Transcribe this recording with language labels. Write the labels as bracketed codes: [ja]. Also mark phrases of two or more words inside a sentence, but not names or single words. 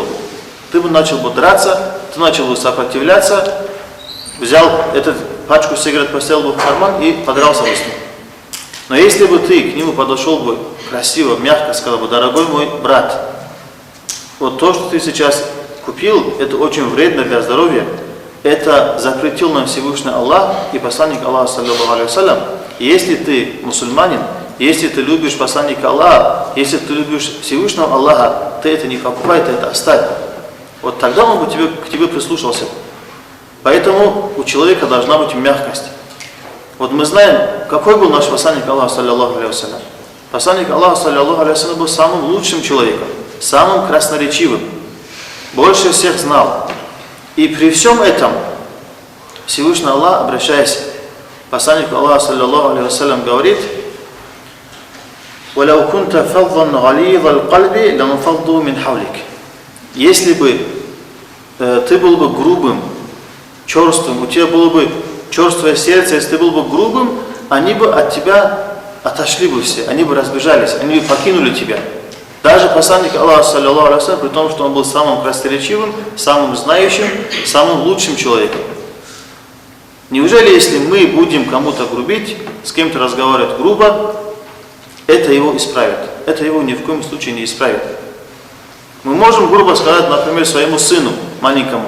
[ru] Ты бы начал бы драться, ты начал бы сопротивляться, взял эту пачку сигарет, поставил бы в карман и подрался бы с ним. Но если бы ты к нему подошел бы красиво, мягко, сказал бы: дорогой мой брат, вот то, что ты сейчас купил, это очень вредно для здоровья, это запретил нам Всевышний Аллах и посланник Аллаха, [ar] صلى الله عليه وسلم. [ru] И если ты мусульманин, если ты любишь посланника Аллаха, если ты любишь Всевышнего Аллаха, ты это не покупай, ты это оставь. Вот тогда он бы к тебе прислушался. Поэтому у человека должна быть мягкость. Вот мы знаем, какой был наш посланник Аллаха, [ar] صلى الله عليه وسلم. [ru] Посланник Аллаха, [ar] صلى الله عليه وسلم, [ru] был самым лучшим человеком, самым красноречивым, больше всех знал. И при всем этом Всевышний Аллах, обращаясь к посланнику Аллаха, [ar] صلى الله عليه وسلم, [ru] говорит: [ar] وَلَوْ كُنْتَ فَضًّا غَلِيظَ الْقَلْبِ لَانْفَضُّوا مِنْ حَوْلِكَ. [ru] Если бы ты был бы грубым, черствым, у тебя было бы черствое сердце, если ты был бы грубым, они бы от тебя отошли бы все, они бы разбежались, они бы покинули тебя. Даже посланник Аллаха, [ar] صلى الله عليه وسلم, [ru] при том, что он был самым красноречивым, самым знающим, самым лучшим человеком. Неужели, если мы будем кому-то грубить, с кем-то разговаривать грубо, это его исправит? Это его ни в коем случае не исправит. Мы можем грубо сказать, например, своему сыну маленькому.